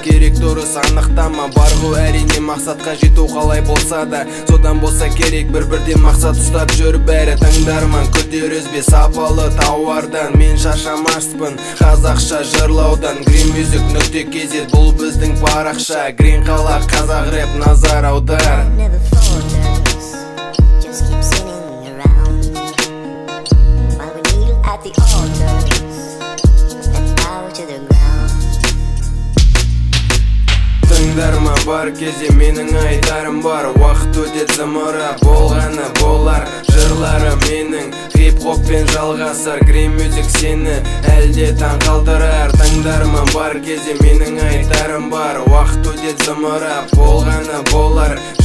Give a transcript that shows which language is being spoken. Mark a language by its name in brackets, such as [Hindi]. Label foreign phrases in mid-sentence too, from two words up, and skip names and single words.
[Kazakh] Керек дұрыс анықтама, бар ғой әрине мақсатқа жету қалай болса да. Содан болса керек бір-бірден мақсат ұстап жүр бәрі. Тыңдарман күдер үзбе, сапалы тауардан. Мен шаршамаспын қазақша жырлаудан. Green Music нүкте кз бұл біздің парақша. Green қала, қазақ рэп, назар аудар. [English] Never falters, just keep singing around. While we kneel at the altars and bow to the ground. [Kazakh] Тыңдарма бар кезде менің айтарым бар. Уақыт өте зымыра, болғаны болар. Жырлары менің хип-хоппен жалғасар. Green Music сені әлде таң қалдырар. Тыңдарма бар кезде менің айтарым бар. Уақыт өте зымыра, болғаны болар.